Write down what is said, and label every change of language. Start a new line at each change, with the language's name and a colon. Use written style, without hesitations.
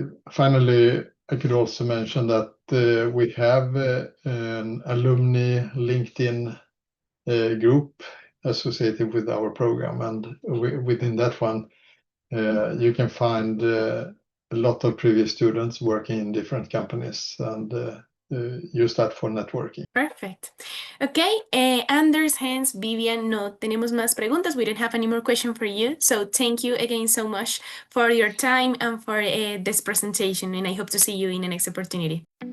English: Finally, I could also mention that we have an alumni LinkedIn group associated with our program, and within that one you can find a lot of previous students working in different companies, and use that for networking. Perfect.
Spanish: Okay, Anders, Hans, Vivian, no tenemos más preguntas.
English: We don't have any more questions for you. So thank you again so much for your time and for this presentation, and I hope to see you in the next opportunity.